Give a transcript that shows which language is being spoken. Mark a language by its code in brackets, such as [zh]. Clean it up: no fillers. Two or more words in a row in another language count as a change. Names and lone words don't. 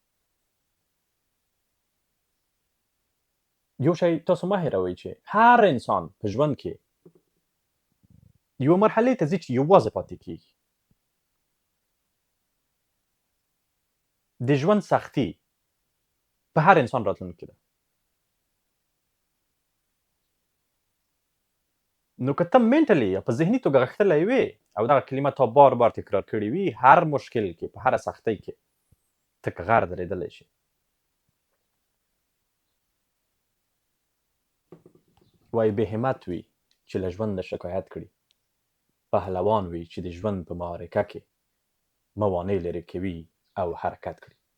[ps] یو شی تاسو مه هېروئ چې هر انسان په ژوند کې یوه مرحلې ته ځي چې یوازې پاتې کېږي. د ژوند سختي په هر انسان راتلونکې ده. نو که ته منټلي یا په ذهني توګه غښتلی وې او دغه کلمه تا بار بار تکرار کړې وي، هر مشکل کې، په هره سختۍ کې ته که غر درېدلی شي. وایي بې همت وي چې له ژونده شکایت کړي، پهلوان وي چې د ژوند په معرکه کې موانع لرې کوي او حرکت کړي.